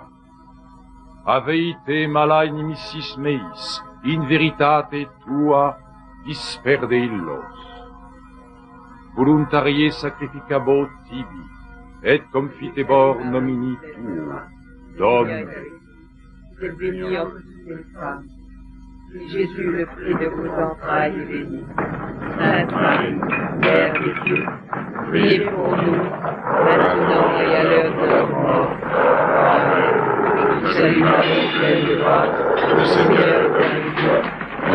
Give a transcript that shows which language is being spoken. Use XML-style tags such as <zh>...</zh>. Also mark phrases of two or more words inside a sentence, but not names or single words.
<la>Aveite mala inimicis meis, in veritate tua disperde illos. Voluntarie sacrificabo tibi, et confitebor nomini tuo, Domine.</la> <fr>Vous êtes bénie entre toutes les femmes, et Jésus, le fruit de vos entrailles, est béni. Sainte Marie, Mère de Dieu, priez pour nous, maintenant et à l'heure de notre mort. Salut Marie, pleine de grâce, le Seigneur est avec vous.</fr>